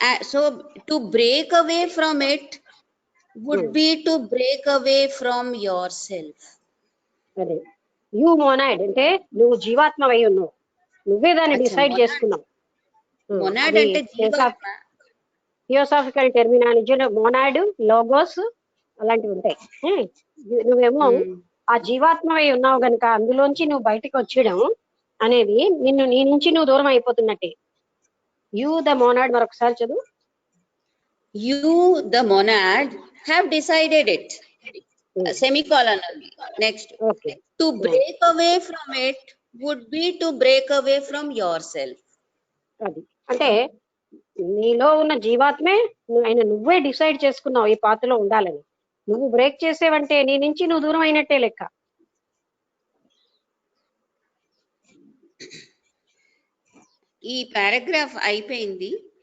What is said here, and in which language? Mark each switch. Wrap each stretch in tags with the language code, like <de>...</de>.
<en>so to break away from it would be to break away from yourself.</en> <te>అదే you monad అంటే నువ్వు జీవాత్మవై ఉన్నావు, నువ్వే దాన్ని డిసైడ్ చేసుకున్నావు. మొనాడ్ అంటే జీవాత్మ. థియోసాఫికల్ టెర్మినాలజీలో మొనాడ్, లోగోస్ అలాంటివి ఉంటాయి. నువ్వేమో ఆ జీవాత్మవై ఉన్నావు గనుక అందులోంచి నువ్వు బయటకు వచ్చేయడం అనేది నిన్ను నీ నుంచి నువ్వు దూరం అయిపోతున్నట్టే.</te> <en>you the monad,</en> <te>మరొకసారి చదువు.</te> <en>You the monad have decided it, semicolon next. Okay. To break away from it would be to break away from yourself.</en> <te>అది అంటే నీలో ఉన్న జీవాత్మే నువ్వే డిసైడ్ చేసుకున్నావు ఈ పాత్రలో ఉండాలని. నువ్వు బ్రేక్ చేసేవంటే నీ నుంచి నువ్వు దూరం అయినట్టే లెక్క. ఈ పారాగ్రాఫ్ అయిపోయింది.</te>